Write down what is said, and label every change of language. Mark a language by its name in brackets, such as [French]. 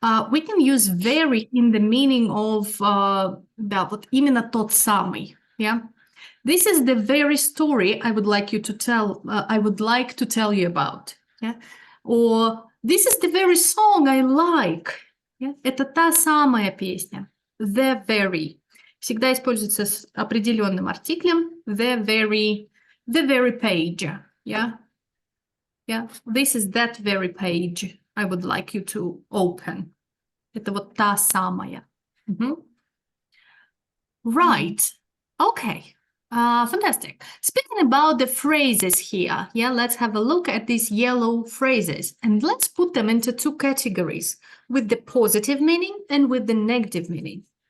[English] We can use very in the meaning of [Russian] да, вот именно тот самый. [English] Yeah. This is the very story I would like you to tell. I would like to tell you about. Yeah. Or this is the very song I like. Yeah. [Russian] Это та самая песня. [English] The very. [Russian] Всегда используется с определенным артиклем. [English] The very page. Yeah. Yeah, this is that very page I would like you to open. [Russian] Это вот та самая. [English] Right. Okay. Fantastic. Speaking about the phrases here, yeah, let's have a look at these yellow phrases and let's put them into two categories, with the positive meaning and with the negative meaning.